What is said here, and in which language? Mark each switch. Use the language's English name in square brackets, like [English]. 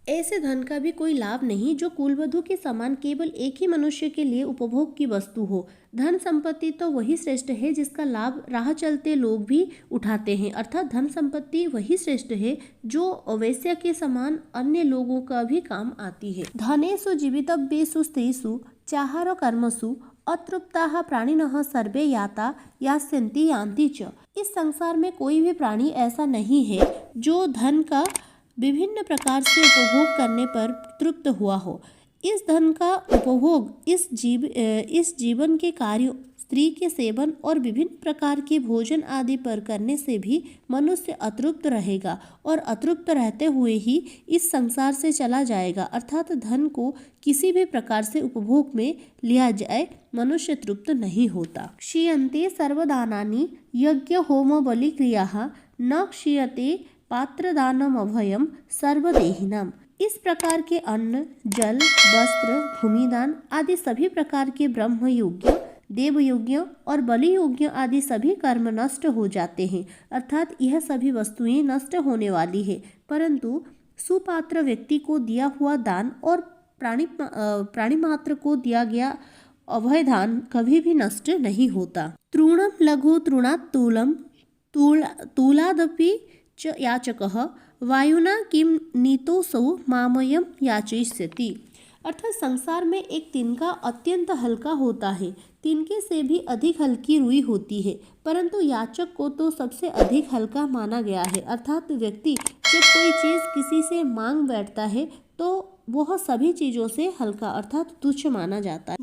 [Hindi] ऐसे धन का भी कोई लाभ नहीं जो कुलवधु के समान केवल एक ही मनुष्य के लिए उपभोग की वस्तु हो। धन संपत्ति तो वही श्रेष्ठ है जिसका लाभ राह चलते लोग भी उठाते हैं। अर्थात धन संपत्ति वही श्रेष्ठ है जो वैश्य के समान अन्य लोगों का भी काम आती है। [Sanskrit] धनेषु जीवितव्येषु स्त्रीषु चाहार कर्मसु अतृप्ताः प्राणिनः सर्वे याता यास्यन्ति यान्ति च। [Hindi] इस संसार में कोई भी प्राणी ऐसा नहीं है जो धन का विभिन्न प्रकार से उपभोग करने पर तृप्त हुआ हो। इस धन का उपभोग इस जीवन के कार्यों, स्त्री के सेवन और विभिन्न प्रकार के भोजन आदि पर करने से भी मनुष्य अतृप्त रहेगा और अतृप्त रहते हुए ही इस संसार से चला जाएगा। अर्थात धन को किसी भी प्रकार से उपभोग में लिया जाए मनुष्य तृप्त नहीं होता। [Sanskrit] क्षीयन्ते सर्वदानानि यज्ञ होम बलि क्रियाः न क्षीयते पात्रदानमभयम् सर्वदेहिनाम्। [Hindi] इस प्रकार के अन्न, जल, वस्त्र, भूमिदान आदि सभी प्रकार के ब्रह्म यज्ञ, देव यज्ञ और बलि यज्ञ आदि सभी कर्म नष्ट हो जाते हैं। अर्थात यह सभी वस्तुएं नष्ट होने वाली है, परंतु सुपात्र व्यक्ति को दिया हुआ दान और प्राणी मात्र को दिया गया अभय दान कभी भी नष्ट नहीं होता। [Sanskrit] तृणम लघु तृणात् तूलम तूलादपि च याचकः वायुना किम नीतोऽसौ मामयम याचयिष्यति। [Hindi] अर्थात संसार में एक तिनका अत्यंत हल्का होता है, तिनके से भी अधिक हल्की रुई होती है, परंतु याचक को तो सबसे अधिक हल्का माना गया है। अर्थात व्यक्ति जब कोई चीज किसी से मांग बैठता है तो वह सभी चीजों से हल्का अर्थात तुच्छ माना जाता है।